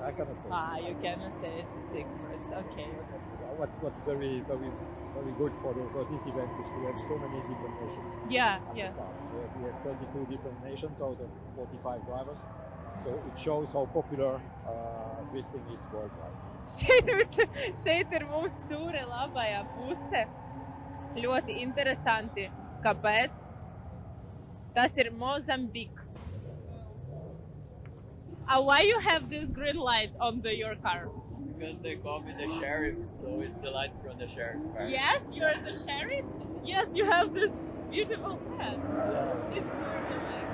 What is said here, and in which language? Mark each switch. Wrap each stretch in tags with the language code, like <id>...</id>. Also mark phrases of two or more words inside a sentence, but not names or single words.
<en>You cannot say it's secrets. Okay. What's very good for this event is we have so many different nations. Yeah, at the yeah. start. We have 22 different nations out of 45 drivers. So it shows how popular drifting is worldwide.</en> <lv>Šeit ir mūsu stūre labajā puse. Ļoti interesanti. Kāpēc? Tas ir Mozambique.</lv> <en>Why you have this green light on your car? Because they call me the sheriff, so it's the light from the sheriff car. Yes, you're the sheriff? Yes, you have this beautiful hat. It's really nice.</en>